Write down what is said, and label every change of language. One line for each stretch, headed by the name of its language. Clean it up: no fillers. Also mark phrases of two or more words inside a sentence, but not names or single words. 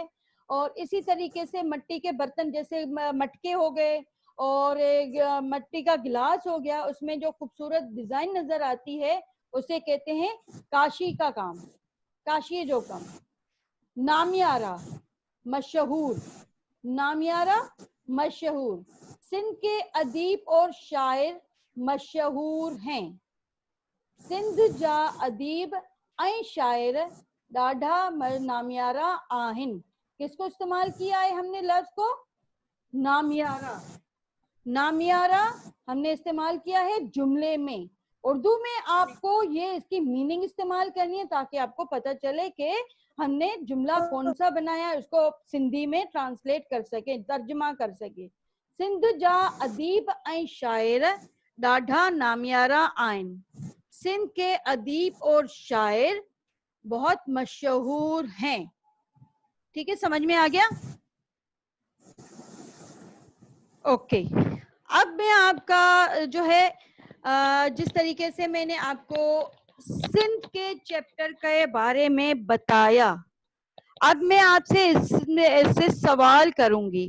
Urdu: اور اسی طریقے سے مٹی کے برتن جیسے مٹکے ہو گئے اور مٹی کا گلاس ہو گیا، اس میں جو خوبصورت ڈیزائن نظر آتی ہے اسے کہتے ہیں کاشی کا کام,
Sindhi: काशी जो काम।
Urdu: نامیارا مشہور، نامیارا مشہور، سندھ کے ادیب اور شاعر مشہور ہیں.
Sindhi: सिंध जा अदीब ऐं शायर ॾाढा नामियारा आहिनि।
Urdu: کس کو استعمال کیا ہے ہم نے لفظ کو? नामियारा। نامیارا ہم نے استعمال کیا ہے جملے میں. اردو میں آپ کو یہ اس کی مینِنگ استعمال کرنی ہے تاکہ آپ کو پتا چلے کہ ہم نے جملہ کون سا بنایا، اس کو سندھی میں ٹرانسلیٹ کر سکے، ترجمہ کر سکے.
Sindhi: सिंध जा अदीब ऐं शायर ॾाढा नामियारा आहिनि।
Urdu: سندھ کے ادیب اور شاعر بہت مشہور ہیں، ٹھیک ہے? سمجھ میں آ گیا? اوکے، اب میں آپ کا جو ہے جس طریقے سے میں نے آپ کو سندھ کے چیپٹر کے بارے میں بتایا، اب میں آپ سے اس سے سوال کروں گی.